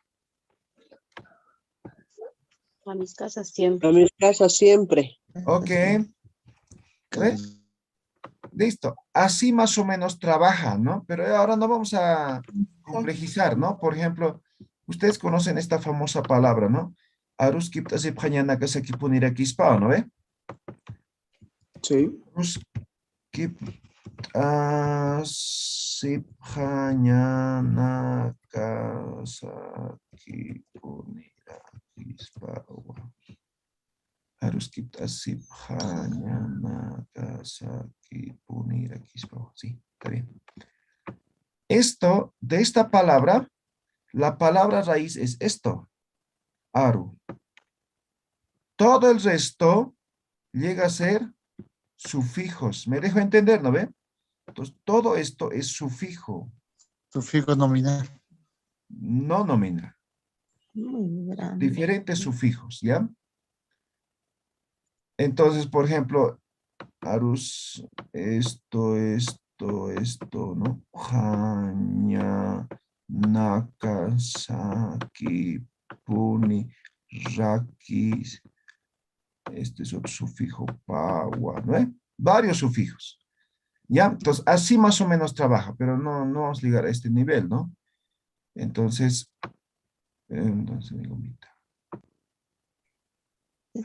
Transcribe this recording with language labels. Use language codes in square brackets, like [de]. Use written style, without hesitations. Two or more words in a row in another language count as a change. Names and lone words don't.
[es] A mis casas siempre. A mis casas siempre. Ok, ¿ve? Listo. Así más o menos trabaja, ¿no? Pero ahora no vamos a complejizar, ¿no? Por ejemplo, ustedes conocen esta famosa palabra, ¿no? [ay] Aruskip asiphañanakasaki punirakispao, [es] ¿no ve? Sí. [ay] Aruskip asiphañanakasaki punirakispao. Tasiphaña, Nagasaki, Punira, Quispo. [es] Sí, está bien. Esto, de esta palabra, la palabra raíz es esto. [ay] Aru. [es] Todo el resto llega a ser sufijos. ¿Me dejo entender, no ve? Entonces, todo esto es sufijo, Sufijo nominal. no nominal. Muy grande. Diferentes sufijos, ¿ya? Entonces, por ejemplo, arus, esto, ¿no? [ay] Haña, naka, saki, puni, rakis. [es] Este es otro sufijo, paua, ¿no? Varios sufijos. ¿Ya? Entonces, así más o menos trabaja, pero no vamos a llegar a este nivel, ¿no? Entonces, mi gomita. ¿Qué